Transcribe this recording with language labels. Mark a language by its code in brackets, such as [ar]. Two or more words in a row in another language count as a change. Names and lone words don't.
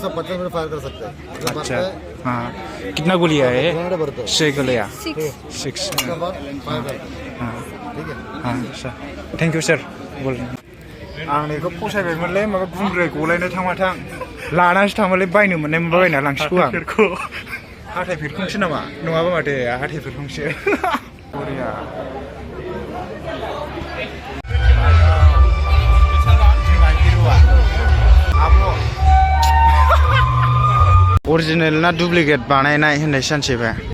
[hi] 150 में फायर कर सकते हैं। अच्छा हाँ कितना गोली है ये 6 गोलियां 6 हाँ ठीक है हाँ सर थैंक यू सर बोल [brx] आं बेखौ फसायबायमोनलै माबा गुंग्राय गलायनो थांमाथां लानासो थांबालाय बायनो मोननाय मोनबा बायना लांसिगौ आं हाथाय फेरखंसो नामा नङाबा माथो हाथाय फेरखंसो बरिया ओरिजिनल ना डुप्लिकेट बानायनाय होननाय सानसेबा